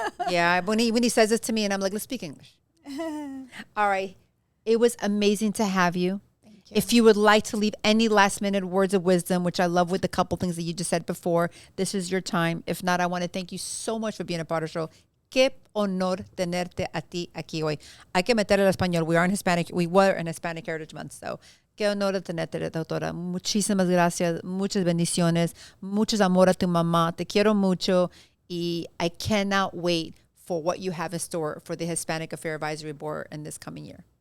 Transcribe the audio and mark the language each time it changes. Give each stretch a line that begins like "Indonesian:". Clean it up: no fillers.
English: Yeah, when he says this to me, and I'm like, let's speak English. All right, it was amazing to have you. Thank you. If you would like to leave any last minute words of wisdom, which I love with the couple things that you just said before, this is your time. If not, I want to thank you so much for being a part of the show.
Spanish: Qué honor tenerte a ti aquí hoy. Hay que meter el español.
English: We were in Hispanic Heritage Month, so
Spanish: qué honor tenerte, doctora. Muchísimas gracias. Muchas bendiciones. Muchos amor a tu mamá. Te quiero mucho.
English: Y I cannot wait for what you have in store for the Hispanic Affairs Advisory Board in this coming year.